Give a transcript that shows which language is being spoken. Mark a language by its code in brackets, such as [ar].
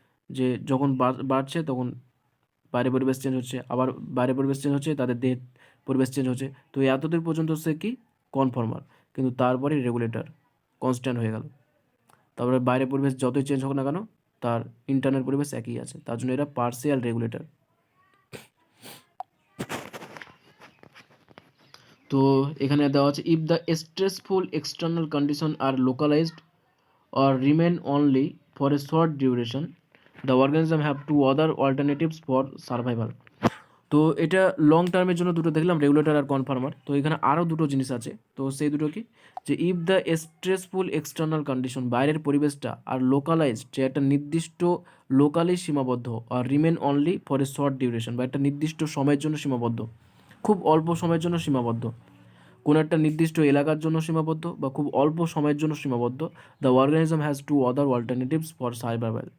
[bn] যে যখন বাড়ছে তখন বাইরে পরিবেশ চেঞ্জ হচ্ছে, আবার বাইরে পরিবেশ চেঞ্জ হচ্ছে, তাদের দেহের পরিবেশ চেঞ্জ হচ্ছে, তো এতদূর পর্যন্ত সে কি কনফর্মার। কিন্তু তারপরে রেগুলেটর কনস্ট্যান্ট হয়ে গেল, তারপরে বাইরে পরিবেশ যতই চেঞ্জ হোক না কেন তার ইন্টারনাল পরিবেশ একই আছে, তার জন্য এরা পার্সিয়াল রেগুলেটর। তো এখানে দেওয়া আছে, [en] If the stressful external condition are localized or remain only for a short duration, the organism have two other alternatives for survival. [bn] তো এটা লং টার্মের জন্য দুটো দেখলাম, রেগুলেটর আর কনফার্মার। তো এখানে আরও দুটো জিনিস আছে, তো সেই দুটো কি, যে [en] if the stressful external condition, [bn] বাইরের পরিবেশটা আর লোকালাইজড, যে একটা নির্দিষ্ট লোকালি সীমাবদ্ধ, আর [en] remain only for a short duration, [bn] বা একটা নির্দিষ্ট সময়ের জন্য সীমাবদ্ধ, খুব অল্প সময়ের জন্য সীমাবদ্ধ, কোনো একটা নির্দিষ্ট এলাকার জন্য সীমাবদ্ধ বা খুব অল্প সময়ের জন্য সীমাবদ্ধ, [en] The organism has two other alternatives for survival.